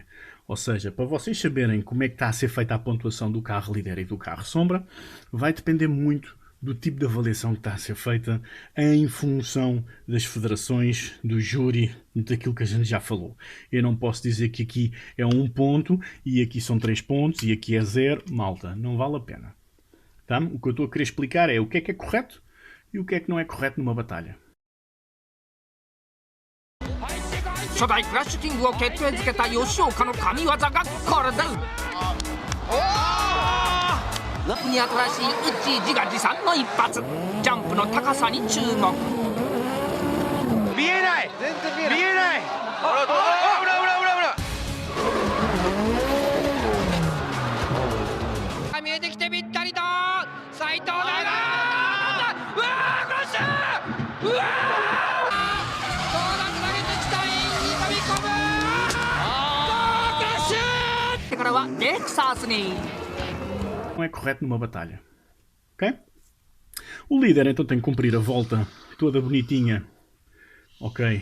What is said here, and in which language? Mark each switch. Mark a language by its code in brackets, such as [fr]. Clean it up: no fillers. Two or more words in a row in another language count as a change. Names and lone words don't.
[pt] Ou seja, para vocês saberem como é que está a ser feita a pontuação do carro líder e do carro sombra, vai depender muito do tipo de avaliação que está a ser feita em função das federações, do júri, daquilo que a gente já falou. Eu não posso dizer que aqui é 1 ponto e aqui são 3 pontos e aqui é 0. Malta, não vale a pena. Tá? O que eu estou a querer explicar é o que é correto e o que é que não é correto numa batalha. [ja] 初代クラッシュキングを決定づけた吉岡の神業がこれだ。に新しいウッチー自画自賛の一発、ジャンプの高さに注目。見えない、全然見えない、見えない。ほらほらほらほらほら。見えてきてぴったりと斉藤だが、うわークラッシュ、うわー。 [pt] Não é correto numa batalha. Ok? O líder então tem que cumprir a volta toda bonitinha, ok?